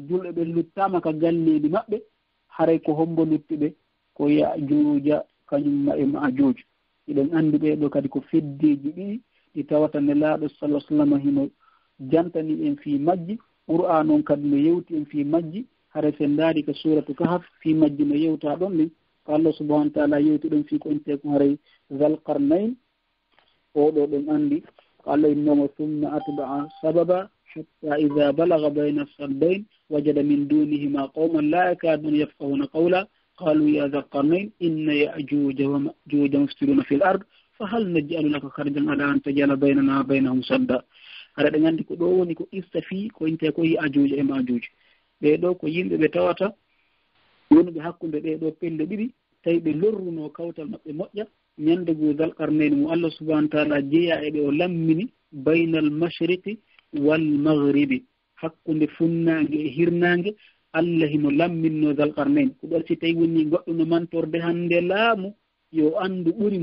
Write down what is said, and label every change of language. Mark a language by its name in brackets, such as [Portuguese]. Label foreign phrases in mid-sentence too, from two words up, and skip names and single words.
[Fula] julɓe ɓe luttama ka galleɗi maɓɓe haray ko hombo lutti ɓe ko Ya'juuja kañumma e Ma'juuj iɗen andi ɓeɗo kadi ko feddeji ɗiɗi ɗi tawata nelaaɗo sallah sallam hino jantani en fi majji qur'an on kadi no yewti en fi majji haray sen ndaari ko suratu kahf fi majji no yewta ɗon ɗin ko [Arabic] الله سبحانه وتعالى [Fula] yewti ɗon fi ko ente ko haray Zalqarnayn oɗo ɗon andi ko allah innoma [Arabic] ثم أتبع سببا حتى إذا بلغ بين السدين وجد من دونهما قوما لا يكادون يفقهون قولا قالوا يا ذا القرنين إن يأجوج ومأجوج مفسدون في الأرض فهل نجعل لك خرجا على أن تجعل بيننا وبينهم سدا. [Fula] haɗa ɗen andi ko ɗo woni ko ista fi ko inte ko Ya'juuja e Ma'juuj ɓeɗo ko yimɓe ɓe tawata wonɓe hakkunde ɗeɗo pelle ɗiɗi tawi ɓe lorruno kawtal maɓɓe moƴƴa ñande go Zalqarnayn mo [Arabic] الله سبحانه وتعالى [Fula] jeeya e ɓe o lammini [Arabic] بين المشرق والمغرب [Fula] hakkunde funnange e hirnange allah hino lamminno Zalqarnayn ko ɗon si tawi woni goɗɗo no mantorde hande laamu yo andu ɓuri